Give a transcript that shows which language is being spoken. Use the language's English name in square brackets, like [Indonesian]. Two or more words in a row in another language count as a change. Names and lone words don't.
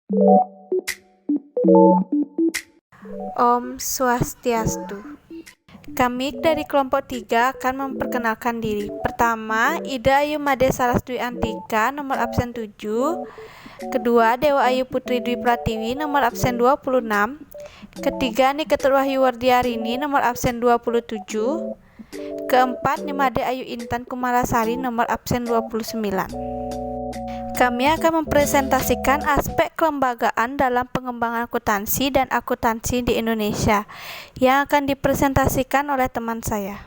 [Indonesian] Om Swastiastu. Kami dari kelompok 3 akan memperkenalkan diri. Pertama, Ida Ayu Made Sarasdwi Antika, nomor absen 7. Kedua, Dewa Ayu Putri Dwi Pratiwi, nomor absen 26. Ketiga, Niketur Wahyu Wardiarini, nomor absen 27. Keempat, Nimade Ayu Intan Kumalasari, nomor absen 29. Kami akan mempresentasikan aspek kelembagaan dalam pengembangan akuntansi dan akuntansi di Indonesia yang akan dipresentasikan oleh teman saya.